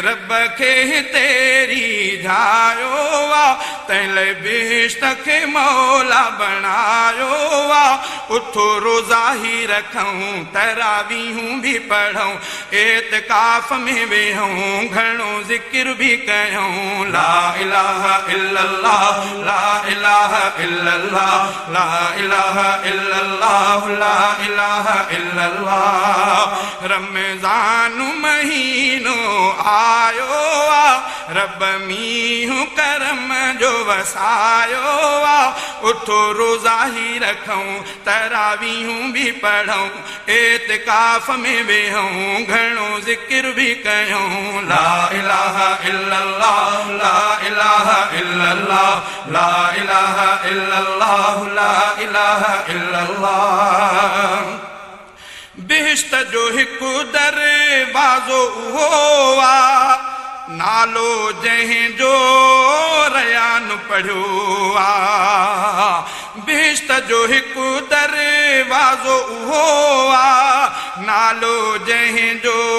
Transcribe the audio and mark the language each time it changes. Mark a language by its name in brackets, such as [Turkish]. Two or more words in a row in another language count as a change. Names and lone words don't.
[Sindhi] रब खे तेरी झायो आहे तंहिं लाइ बिश्त खे मौला बणायो आहे उथो रोज़ा ही रखूं तरावीहूं भी पढ़ूं एतिकाफ़ में वेहूं घणो ज़िक्र भी कयूं [Arabic] لا إله إلا الله لا إله إلا الله لا إله إلا الله لا إله إلا الله [Sindhi] रमज़ान महीनो आयो आहे रब मींहुं करम जो वसायो आहे उथो रोज़ा ही रखूं तरावीहूं भी पढ़ूं एतिकाफ़ में वेहूं घणो ज़िक्र भी कयूं ला [Arabic] إله إلا الله لا إله إلا الله لا إله إلا الله لا إله إلا الله [Sindhi] बिहिश्त जो हिकु दरवाज़ो उहो आहे नालो जंहिंजो रयान पढ़ियो आहे बिहिश्त जो हिकु दरवाज़ो उहो आहे नालो जंहिंजो